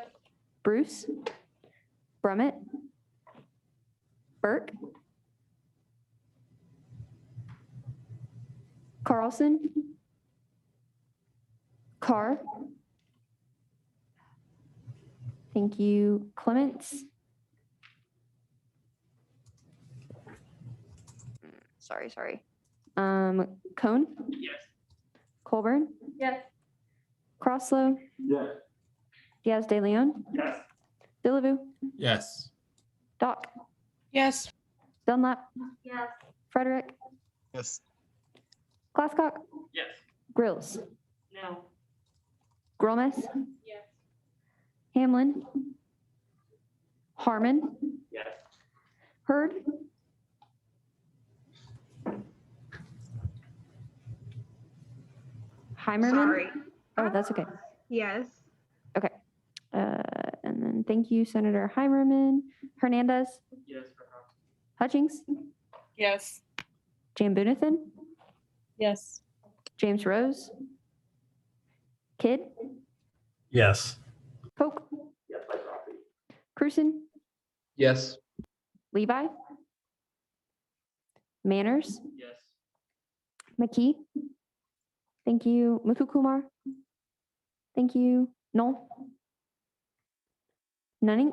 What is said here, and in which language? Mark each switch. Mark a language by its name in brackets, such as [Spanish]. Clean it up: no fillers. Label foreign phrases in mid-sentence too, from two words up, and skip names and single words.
[English] Bruce, Brummett, Burke, Carlson, Carr. Thank you, Clements. Sorry. Cone, Yes. Colburn, Yes. Crosslow, Yes. Diaz de Leon, Yes. Dillaboo, Yes. Doc, Yes. Dunlap, Yes. Frederick, Yes. Glasscock, Yes. Grills, No. Gromes, Yes. Hamlin, Harmon, Yes. Hurd, Heimerman. Sorry. Oh, that's okay. Yes. Okay. And then thank you, Senator Heimerman. Hernandez, Yes. Hutchings, Yes. Jan Bunathan, Yes. James Rose, Kidd, Yes. Pope, Yes, by proxy. Cruzen, Yes. Levi, Manners, Yes. McKee. Thank you, Muthukumar. Thank you, Noel. Nunning,